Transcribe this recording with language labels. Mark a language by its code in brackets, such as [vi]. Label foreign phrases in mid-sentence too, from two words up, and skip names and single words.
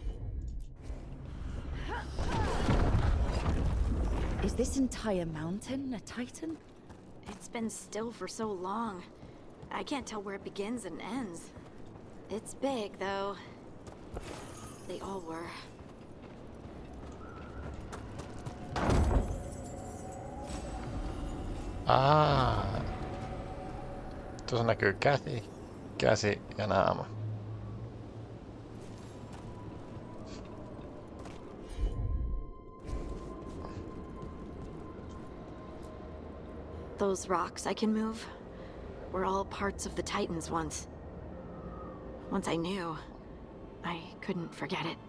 [en] Is this entire mountain a Titan? It's been still for so long. I can't tell where it begins and ends. It's big, though. They all were. [fi] Tuossa näkyy käsi ja naama. [en] Those rocks I can move were all parts of the Titans once. Once I knew, I couldn't forget it.